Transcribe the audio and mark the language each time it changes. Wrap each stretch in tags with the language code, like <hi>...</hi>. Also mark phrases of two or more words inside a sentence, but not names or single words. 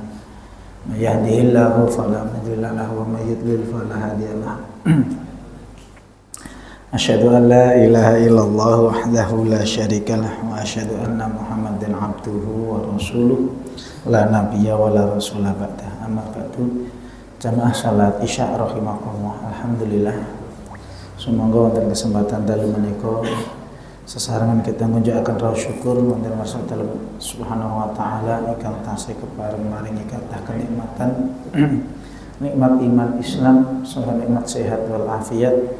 <ar>من يهده الله فلا مضل له ومن يضلل فلا هادي له. أشهد أن لا إله إلا الله وحده لا شريك له وأشهد أن محمدا عبده ورسوله لا نبي ولا رسول بعده. أما بعد.</ar> <jv>Jamaah salat Isya rahimakumullah.</jv> <ar>Alhamdulillah.</ar> <jv>Semoga wonten kesempatan dalu menika sesarengan kita ngunjukaken raos syukur wonten marsal dalam</jv> <ar>سبحانه وتعالى</ar> <jv>ingkang tasih kepareng maringi kathah kenikmatan nikmat iman Islam saha nikmat sehat wal afiat.</jv>